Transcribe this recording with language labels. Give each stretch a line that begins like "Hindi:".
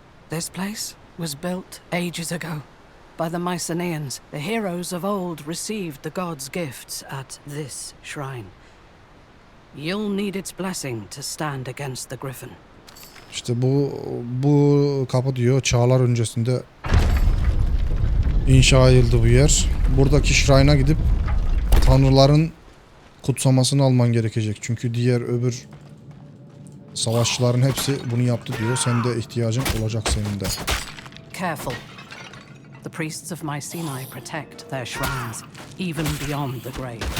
English: This place was built ages ago by the Mycenaeans. The heroes of old received the gods' gifts at this shrine. You'll need its blessing to stand against the Griffin.
Turkish: İşte bu kapı diyor çağlar öncesinde inşa edildi bu yer. Buradaki şrayna gidip tanrıların kutsamasını alman gerekecek. Çünkü diğer öbür savaşçıların hepsi bunu yaptı diyor. Sen de ihtiyacın olacak senin de.
English: Careful. The priests of Mycenae protect their shrines, even beyond the grave.